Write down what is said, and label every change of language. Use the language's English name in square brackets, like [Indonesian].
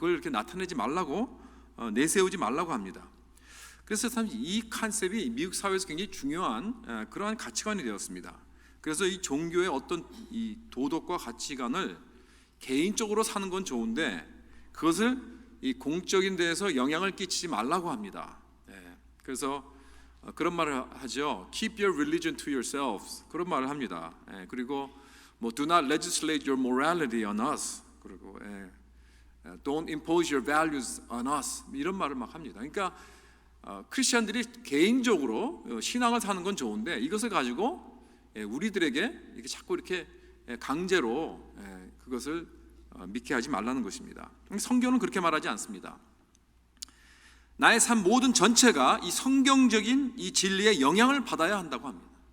[Korean] 그걸 이렇게 나타내지 말라고, 내세우지 말라고 합니다. 그래서 참 이 컨셉이 미국 사회에서 굉장히 중요한 그러한 가치관이 되었습니다. 그래서 이 종교의 어떤 이 도덕과 가치관을 개인적으로 사는 건 좋은데 그것을 이 공적인 데에서 영향을 끼치지 말라고 합니다. 그래서 그런 말을 하죠. [English] Keep your religion to yourselves. [Korean] 그런 말을 합니다. 그리고 [English] Do not legislate your morality on us. 그리고 Don't impose your values on us. [Korean] 이런 말을 막 합니다. 그러니까 크리스천들이 개인적으로 신앙을 사는 건 좋은데 이것을 가지고 우리들에게 이렇게 자꾸 이렇게 강제로 그것을 믿게 하지 말라는 것입니다. 성경은 그렇게 말하지 않습니다. 나의 삶 모든 전체가 이 성경적인 이 진리의 영향을 받아야 한다고 합니다.